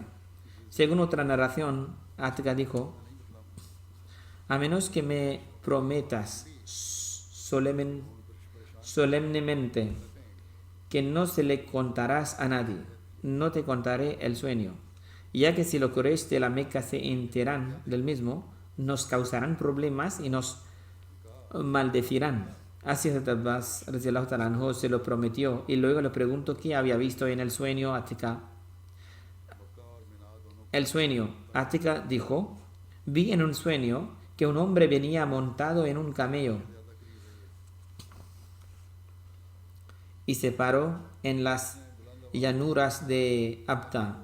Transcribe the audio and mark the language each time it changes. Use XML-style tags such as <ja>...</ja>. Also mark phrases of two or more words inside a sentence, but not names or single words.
<es>Según otra narración, Atka dijo: a menos que me prometas solemnemente que no se le contarás a nadie, no te contaré el sueño, ya que si los Quraysh de la Meca se enteran del mismo, nos causarán problemas y nos maldecirán. Así Abbas</es> <ar>رضي الله تعالى عنه</ar> <es>se lo prometió y luego le preguntó qué había visto en el sueño. Atika dijo: vi en un sueño que un hombre venía montado en un camello y se paró en las llanuras de Abta.</es>